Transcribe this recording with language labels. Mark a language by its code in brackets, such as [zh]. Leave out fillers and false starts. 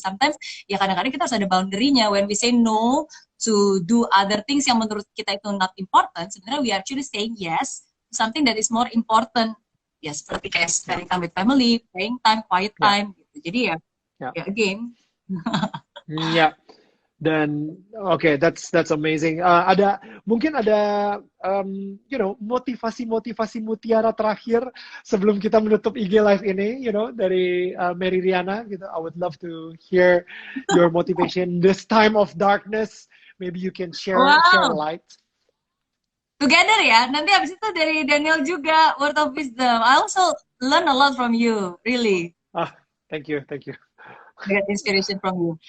[en] Sometimes [id] ya kadang-kadang kita harus ada boundary-nya. [en] When we say no to do other things [id] yang menurut kita itu [en] not important, sebenarnya we actually saying yes to something that is more important. [id] Ya seperti kayak [en] spending time with family, praying time, quiet time [id] gitu. Jadi ya again. Ya, dan oke, [en] that's amazing. [id] Mungkin ada motivasi mutiara terakhir sebelum kita menutup IG live ini, dari Mary Riana gitu. [en] I would love to hear your motivation this time of darkness. Maybe you can share light. Together ya. [id] Nanti habis itu dari Daniel juga, [en] word of wisdom. I also learn a lot from you, really. Thank you. Get inspiration from you.